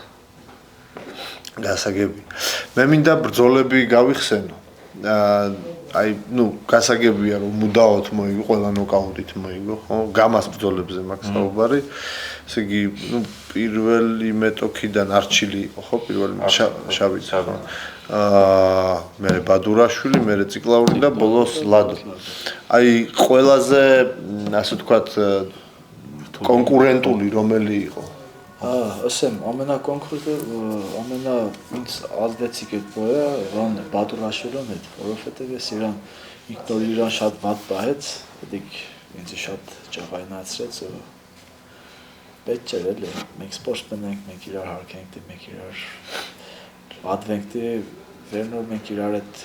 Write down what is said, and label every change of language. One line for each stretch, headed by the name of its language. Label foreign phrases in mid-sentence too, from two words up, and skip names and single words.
Georgian: გასაგები მე მინდა ბრძოლები გავიხსენო აი ნუ გასაგებია რომ მუდაოდ მოიგო ყველა ნოკაუტით მოიგო ხო გამას ბრძოლებზე მაქვს საუბარი ესე იგი ნუ პირველი მეტოქიდან არჩილი იყო ხო პირველი შავი მე ბადურაშვილი მე ციკლაური და ბოლოს ლადო აი ყველაზე ასე ვთქვათ კონკურენტული რომელი იყო
Armenian: ասեմ ամենա ինձ ազդեցիկ այդ բոյը Ռոն Բադուրաշვილն էր, որովհետև ես իրան շատ վատ պահեց, դիք ինձ շատ ճաղայնացրեց ու պետք չէր էլի, մենք սպորտսմեն ենք, մենք իրար հարգենք, մենք իրար պատվենք, վերնոր մենք իրար այդ